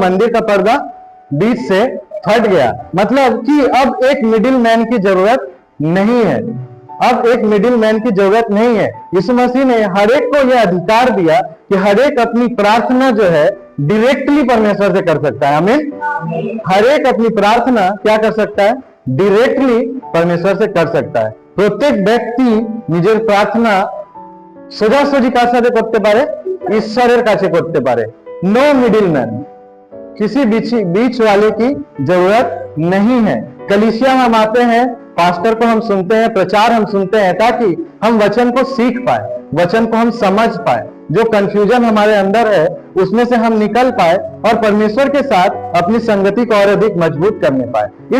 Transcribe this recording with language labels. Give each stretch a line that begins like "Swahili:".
Hindi: मंदिर का पर्दा बीच से फट गया। मतलब कि अब एक मिडिल मैन की जरूरत नहीं है, अब एक मिडिल मैन की जरूरत नहीं है। यीशु मसीह ने हर एक को यह अधिकार दिया कि हर एक अपनी प्रार्थना जो है डायरेक्टली परमेश्वर से कर सकता है। आमीन। हर एक अपनी प्रार्थना क्या कर सकता है? डायरेक्टली परमेश्वर से कर सकता है।
Bangla: প্রত্যেক ব্যক্তি নিজের প্রার্থনা সোজাসুজি কার সাথে করতে পারে? ঈশ্বরের কাছে করতে পারে।
Hindi: नो मिडिलमैन, किसी बीच वाले की जरूरत नहीं है। कलीसिया हम आते हैं, पास्टर को हम सुनते हैं, प्रचार हम सुनते हैं ताकि हम वचन को सीख पाए, वचन को हम समझ पाए, जो कंफ्यूजन हमारे अंदर है उसमें से हम निकल पाए और परमेश्वर के साथ अपनी संगति को और अधिक मजबूत करने पाए।